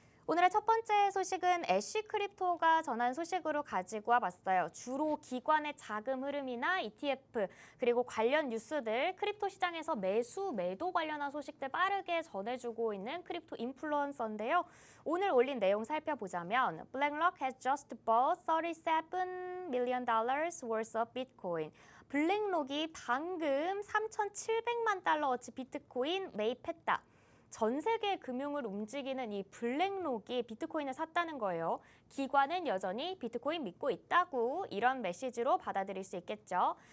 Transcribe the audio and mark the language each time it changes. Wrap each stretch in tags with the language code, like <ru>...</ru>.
<ko>오늘의 첫 번째 소식은 애쉬 크립토가 전한 소식으로 가지고 와봤어요. 주로 기관의 자금 흐름이나 ETF 그리고 관련 뉴스들, 크립토 시장에서 매수, 매도 관련한 소식들 빠르게 전해주고 있는 크립토 인플루언서인데요.</ko> <en>오늘 올린 내용 살펴보자면 BlackRock has just bought $37 million worth of Bitcoin.</en> <ko>블랙록이 방금 3,700만 달러어치 비트코인 매입했다. 전 세계 금융을 움직이는 이 블랙록이 비트코인을 샀다는 거예요. 기관은 여전히 비트코인 믿고 있다고 이런 메시지로 받아들일 수 있겠죠.</ko>